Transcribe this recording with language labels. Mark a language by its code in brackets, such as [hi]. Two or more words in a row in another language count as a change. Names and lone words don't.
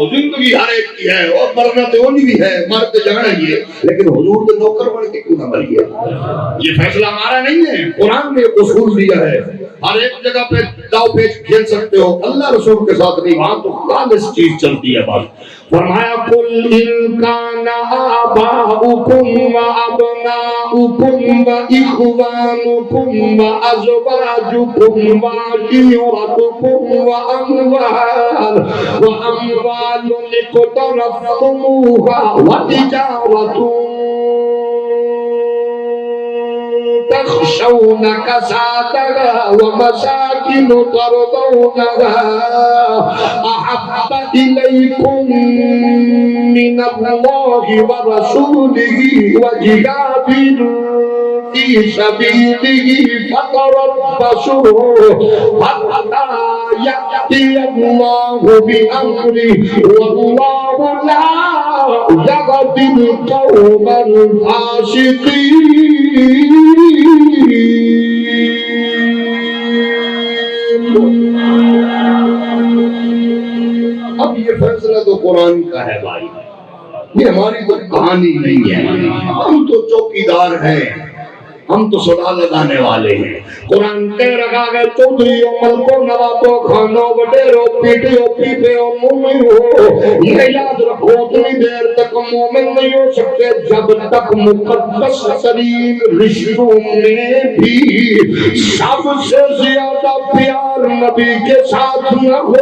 [ur] زندگی ہر ایک کی ہے اور مرنا تو اونی بھی ہے, مر تو جانا ہی ہے, لیکن حضور کے نوکر بن کے کیوں نہ مریے. یہ فیصلہ ہمارا نہیں ہے, قرآن نے ایک اصول دیا ہے. ہر ایک جگہ پہ داؤ پیچ کھیل سکتے ہو, اللہ رسول کے ساتھ نہیں, وہاں تو خالص چیز چلتی ہے. بات فرمایا [ar] قل ان کان آباؤکم و ابناؤکم و اخوانکم و ازواجکم و عشیرتکم و اموال اقترفتموها و تجارت تخشون كسادها ومساكن ترضونها أحب إليكم من الله ورسوله وجهاد في سبيله فتربصوا حتى يأتي الله بأمره والله لا يهدي القوم الفاسقين. [ur] اب یہ فیصلہ تو قرآن کا ہے بھائی، یہ ہماری تو کہانی نہیں ہے، ہم تو چوکیدار ہیں، ہم تو صدا لگانے والے ہیں۔ قرآن کہہ رکھا ہے چودھریوں ملکوں نوابوں خانوں وڈیروں پیٹیوں پیپیوں مومن ہو، یہ یاد رکھو اتنی دیر تک مومن نہیں ہو سکتے جب تک مقدس ترین رشتوں میں بھی سب سے زیادہ پیار نبی کے ساتھ نہ ہو۔